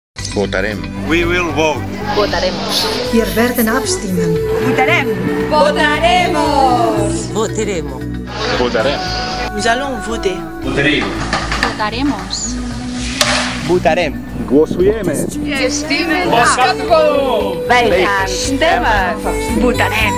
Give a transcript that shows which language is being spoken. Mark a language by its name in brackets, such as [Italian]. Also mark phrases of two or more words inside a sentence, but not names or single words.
[Catalan] Votarem. [English] We will vote. [Spanish] Votaremos. [German] Wir werden abstimmen. [Catalan] Votarem. [Spanish] Votaremos. [Italian] Voteremo. [Catalan] Votarem. [French] Nous allons voter. [Catalan] Votarem. [Spanish] Votaremos. [Catalan] Votarem. [Polish] Głosujemy. [Dutch] Wij gaan stemmen. [Catalan] Votarem.